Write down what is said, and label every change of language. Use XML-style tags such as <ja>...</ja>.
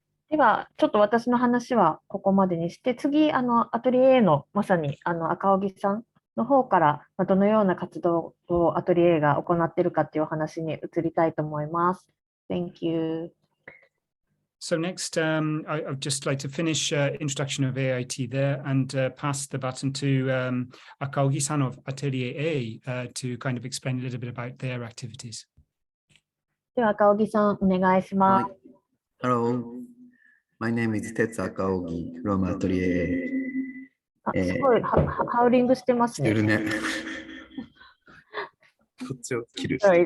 <ja>では、ちょっと私の話はここまでにして、次、アトリエ A のまさに赤荻さんの方から、どのような活動をアトリエ A が行っているかというお話に移りたいと思います。</ja> <en>Thank you. So next, I'd just like to finish introduction of AIT there and pass the baton to Akaogi-san of Atelier A to kind of explain a little bit about their activities.</en> <ja>では、赤荻さん、お願いします。</ja> <en>Hello. My name is Tetsu Akaogi from Atelier A.</en> <ja>すごいハウリングしてますね。してるね。こっちを切る。</ja>